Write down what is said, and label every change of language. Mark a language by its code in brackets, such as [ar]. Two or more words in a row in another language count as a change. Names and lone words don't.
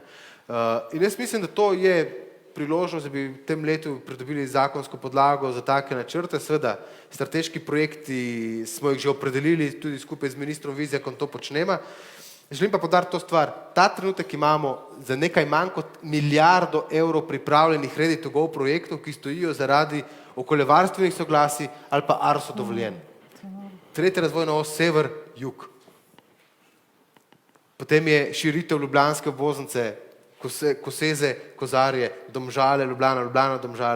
[sl] In jaz mislim, da to je priložnost, da bi v tem letu pridobili zakonsko podlago za take načrte. Seveda, strateški projekti smo jih že opredelili, tudi skupaj z ministrom Vizjakom to počnemo. Želim pa podariti to stvar. Ta trenutek imamo za nekaj manj kot milijardo evrov pripravljenih [en] ready to go [sl] projektov, ki stojijo zaradi okoljevarstvenih soglasij ali pa ARSO dovoljen. Tretja razvojna os sever-jug. Potem je širitev ljubljanske obvoznice, Koseze, Kozarje, Domžale, Ljubljana, Domžale.